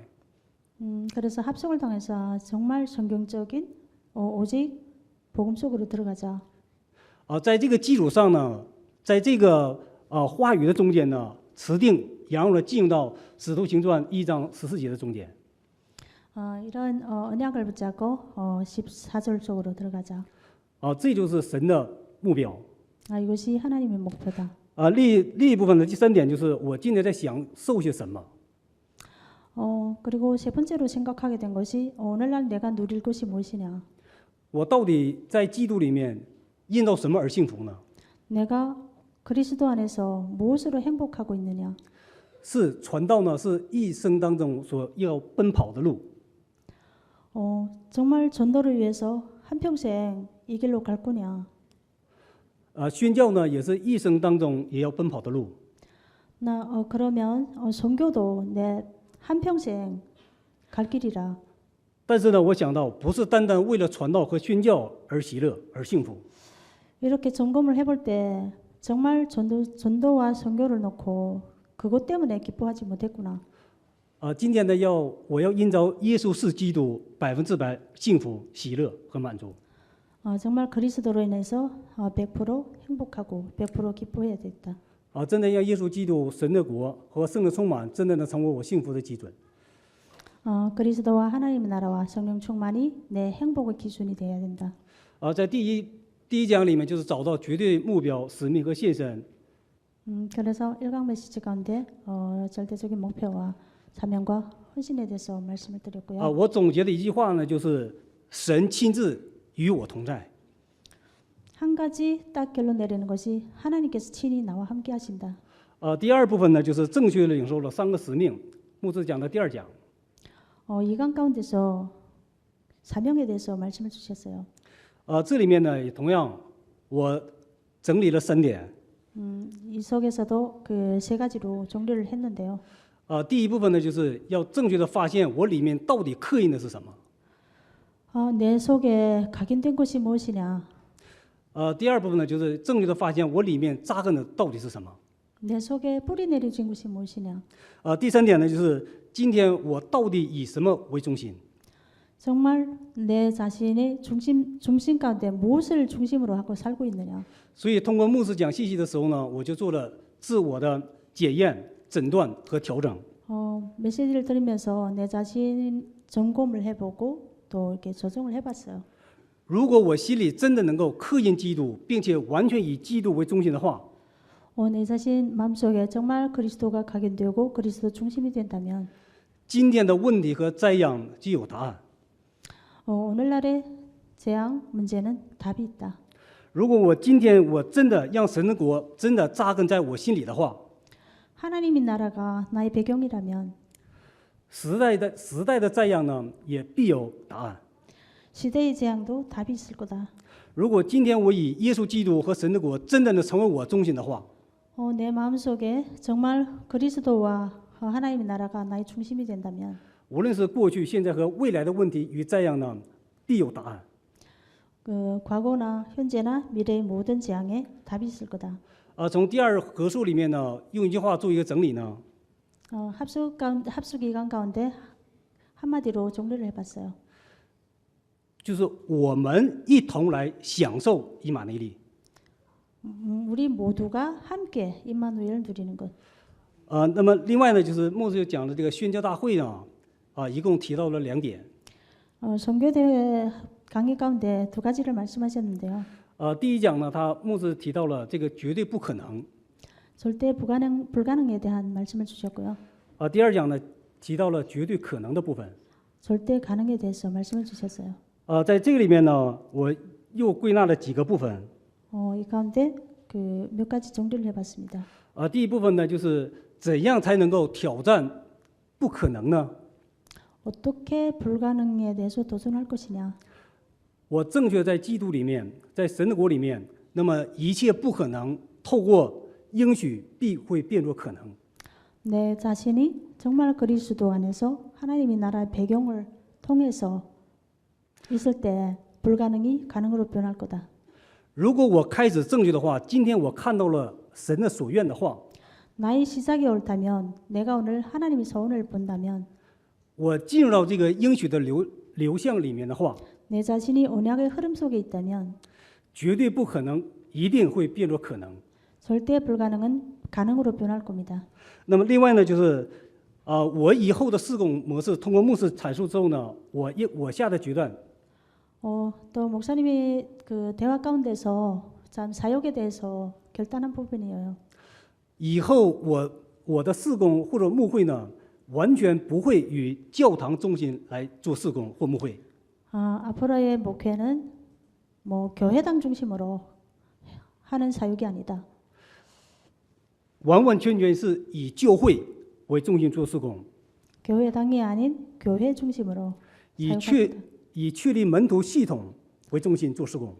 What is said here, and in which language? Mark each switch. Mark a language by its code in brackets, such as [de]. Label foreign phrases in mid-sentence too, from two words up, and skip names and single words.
[ko] 그래서 합성을 통해서 정말 성경적인 오직 복음 속으로 들어가자. [zh] 在这个基础上呢，在这个话语的中间呢，持定羊肉呢进入到使徒行传1章14节的中间。 [ko] 이런 언약을 붙잡고 14절 속으로 들어가자. [zh] 这就是神的目标。 [ko] 이것이 하나님의 목표다. [zh] 另一部分的第3点就是我今天在想受些什么。 [ko] 그리고 세 번째로 생각하게 된 것이 오늘날 내가 누릴 것이 무엇이냐. [zh] 我到底在基督里面因到什么而幸福呢？ [ko] 내가 그리스도 안에서 무엇으로 행복하고 있느냐. [zh] 是传道呢，是一生当中所要奔跑的路。 [ko] 정말 전도를 위해서 한평생 이 길로 갈 거냐. [zh] 宣教呢，也是一生当中也要奔跑的路。 [ko] 그러면 선교도 내 한평생 갈 길이라. [zh] 但是呢，我想到不是单单为了传道和宣教而喜乐而幸福。 [ko] 이렇게 점검을 해볼 때 정말 전도와 선교를 놓고 그것 때문에 기뻐하지 못했구나. [zh] 今天呢，我要因着耶稣是基督100%幸福、喜乐和满足。 [ko] 정말 그리스도로 인해서 100% 행복하고 100% 기뻐해야 됐다. [zh] 真的让耶稣基督、神的国和圣灵充满，真的能成为我幸福的基准。 [ko] 그리스도와 하나님의 나라와 성령 충만이 내 행복의 기준이 되어야 된다. [zh] 在第一讲里面，就是找到绝对目标、使命和献身。 [ko] 그래서 1강 메시지 가운데 절대적인 목표와 사명과 헌신에 대해서 말씀을 드렸고요. [zh] 我总结的一句话呢，就是神亲自与我同在。 [ko] 한 가지 딱 결론 내리는 것이 하나님께서 친히 나와 함께 하신다. [zh] 第二部分呢，就是正确的领受了3个使命。牧师讲的第2讲。 [ko] 2강 가운데서 사명에 대해서 말씀을 주셨어요. [zh] 这里面呢，也同样我整理了3点。 [ko] 이 속에서도 그 3가지로 정리를 했는데요. [zh] 第一部分呢，就是要正确的发现我里面到底刻印的是什么。 [ko] 내 속에 각인된 것이 무엇이냐. [zh] 第二部分呢，就是正确的发现我里面扎根的到底是什么。 [ko] 내 속에 뿌리 내려진 것이 무엇이냐. [zh] 第3点呢，就是今天我到底以什么为中心？ [ko] 정말 내 자신의 중심 가운데 무엇을 중심으로 하고 살고 있느냐. [zh] 所以通过牧师讲信息的时候呢，我就做了自我的检验、诊断和调整。 [ko] 메시지를 들으면서 내 자신 점검을 해보고 또 이렇게 조정을 해봤어요. [zh] 如果我心里真的能够刻印基督，并且完全以基督为中心的话， [ko] 내 자신 마음속에 정말 그리스도가 각인되고 그리스도 중심이 된다면 [zh] 今天的问题和灾殃就有答案。 [ko] 오늘날의 재앙 문제는 답이 있다. [zh] 如果我今天我真的让神的国真的扎根在我心里的话， [ko] 하나님의 나라가 나의 배경이라면 [zh] 时代的灾殃呢，也必有答案。 [ko] 시대의 재앙도 답이 있을 거다. [zh] 如果今天我以耶稣基督和神的国真的能成为我中心的话， [ko] 내 마음속에 정말 그리스도와 하나님의 나라가 나의 중심이 된다면 [zh] 无论是过去、现在和未来的问题与灾殃呢，必有答案。 [ko] 그 과거나 현재나 미래의 모든 재앙에 답이 있을 거다. [zh] 从第2格数里面呢，用一句话做一个整理呢， [ko] 합숙 기간 가운데 한마디로 정리를 해봤어요. [zh] 就是我们一同来享受以马内利。 [ko] 우리 모두가 함께 임마누엘을 누리는 것. [zh] 那么另外呢，就是牧师又讲了这个宣教大会呢，一共提到了2点。 [ko] 선교대회 강의 가운데 2가지를 말씀하셨는데요. [zh] 第一讲呢，牧师提到了这个绝对不可能。 [ko] 절대 불가능에 대한 말씀을 주셨고요. [zh] 第二讲呢，提到了绝对可能的部分。 [ko] 절대 가능에 대해서 말씀을 주셨어요. [zh] 在这个里面呢，我又归纳了几个部分。 [ko] 이 가운데 그 몇 가지 정리를 해봤습니다. [zh] 第一部分呢，就是怎样才能够挑战不可能呢？ [ko] 어떻게 불가능에 대해서 도전할 것이냐. [zh] 我正确在基督里面，在神的国里面，那么一切不可能，透过应许必会变作可能。 [ko] 내 자신이 정말 그리스도 안에서 하나님의 나라의 배경을 통해서 있을 때 불가능이 가능으로 변할 거다. [zh] 如果我开始正确的话，今天我看到了神的所愿的话， [ko] 나의 시작이 옳다면, 내가 오늘 하나님의 서원을 본다면, [zh] 我进入到这个应许的流向里面的话， [ko] 내 자신이 언약의 흐름 속에 있다면 [zh] 绝对不可能一定会变作可能。 [ko] 절대 불가능은 가능으로 변할 겁니다. [zh] 那么另外呢，就是我以后的事工模式，通过牧师阐述之后呢，我下的决断， [ko] 또 목사님이 그 대화 가운데서 참 사역에 대해서 결단한 부분이에요. [zh] 以后我的事工或者牧会呢，完全不会与教堂中心来做事工或牧会。 [ko] 앞으로의 목회는 뭐 교회당 중심으로 하는 사역이 아니다. [zh] 完完全全是以教会为中心做事工， [ko] 교회당이 아닌 교회 중심으로 [zh] 以 [ko] 사역합니다. [zh] 确立门徒系统为中心做事工。